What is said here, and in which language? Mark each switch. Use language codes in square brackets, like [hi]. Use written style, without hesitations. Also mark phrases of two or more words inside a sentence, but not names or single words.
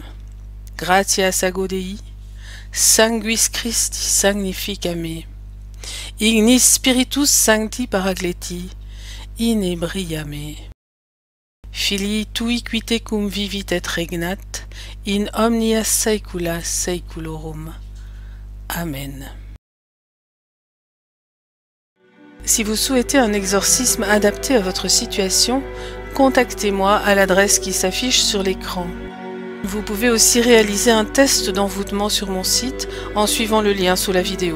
[la] Gratias ago Dei, sanguis Christi sagnifica me, ignis spiritus sancti paragleti, inebria me. Filii tui qui tecum vivit et regnat, in omnia saecula saeculorum. Amen. [fr] Si vous souhaitez un exorcisme adapté à votre situation, contactez-moi à l'adresse qui s'affiche sur l'écran. Vous pouvez aussi réaliser un test d'envoûtement sur mon site en suivant le lien sous la vidéo.